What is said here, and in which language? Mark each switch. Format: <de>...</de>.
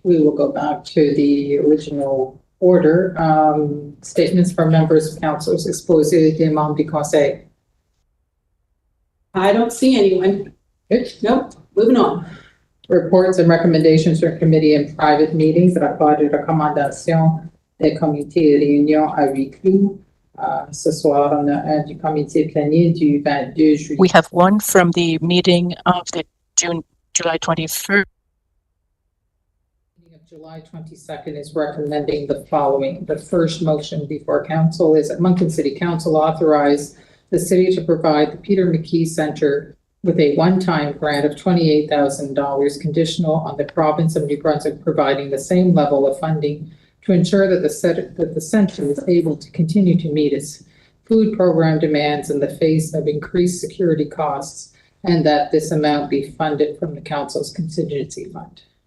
<en>We will go back to the original order. Statements from members of councilors</en> <fr>exposés des membres du conseil.</fr> <en>I don't see anyone. Good. Nope. Moving on. Reports and recommendations from committee and private meetings.</en> <fr>Rapport de recommandation des comités et réunions à huis clos. Ce soir, on a un du comité planier du 22 juillet.</fr> <en>We have one from the meeting of the July 21st. July 22nd is recommending the following. The first motion before council is that Moncton City Council authorize the city to provide the Peter McKee Center with a one-time grant of $28,000 conditional on the province of New Brunswick providing the same level of funding to ensure that the center is able to continue to meet its food program demands in the face of increased security costs, and that this amount be funded from the council's contingency fund.</en>